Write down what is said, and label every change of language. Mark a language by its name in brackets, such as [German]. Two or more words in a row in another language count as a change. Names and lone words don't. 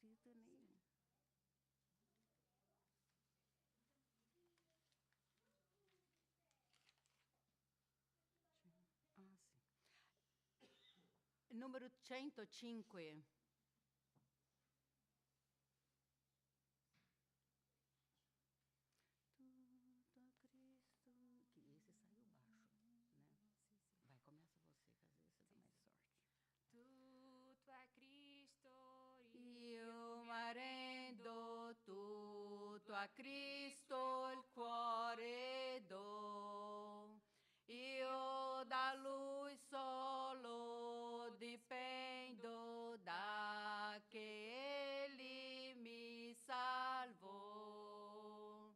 [Italian] Denis. Ah, sì. Numero 105. Tutto a Cristo. [Portuguese] Que esse saiu baixo, né? Vai, começa você, que às vezes você dá mais sorte. [Italian] Tutto a Cristo Io m'arrendo, tutto a Cristo il cuore do. Io da Lui solo dipendo, da che Egli mi salvò.